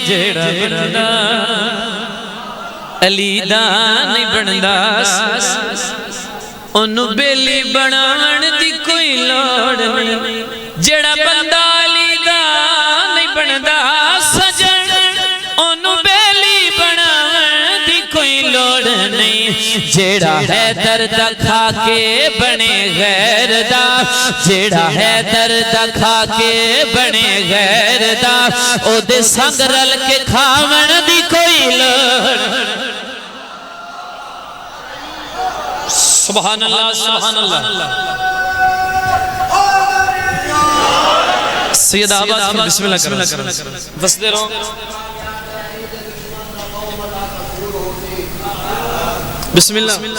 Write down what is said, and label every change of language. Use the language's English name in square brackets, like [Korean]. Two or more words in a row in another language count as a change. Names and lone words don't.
[Punjabi] جیڑا بندہ علی دا نہیں بندا انہوں بیلی بناون دی کوئی لوڑ نہیں. جیڑا بندہ علی دا نہیں بندا سجن، انہوں بیلی بناون دی کوئی لوڑ نہیں. جیڑا حیدر دا کھا کے بنے غیر دا، جیڑا حیدر دا کھا کے بنے غیر دا، او دے سنگ رل کے کھاون دی کوئی لوڑ. [Arabic] سبحان اللہ سبحان اللہ. [Punjabi] سید آباد پھر بسم اللہ کرنا بس دے رہو. [Arabic] بسم اللہ.